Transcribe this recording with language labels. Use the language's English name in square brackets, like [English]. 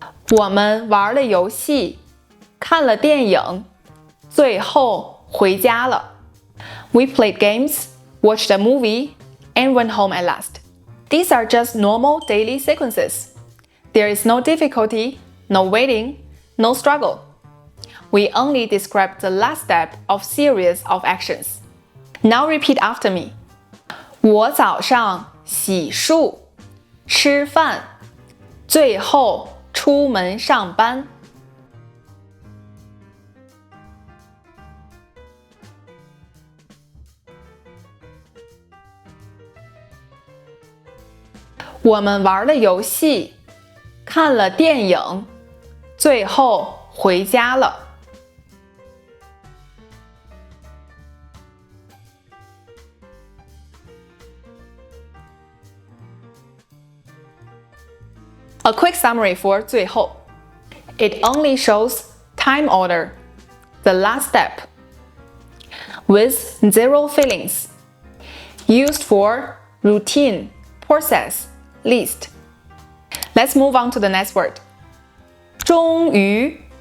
[Chinese] 我们玩了游戏看了电影最后回家了 [English] We played games, watched a movie, and went home at last. These are just normal daily sequences. There is no difficulty, no waiting, no struggle. We only describe the last step of series of actions. Now repeat after me. [Chinese] 我早上洗漱吃饭最后出门上班我们玩了游戏看了电影最后回家了 [English] A quick summary for [Chinese] 最后. [English] It only shows time order, the last step, with zero feelings. Used for routine, process, list. Let's move on to the next word. [Chinese] 终于.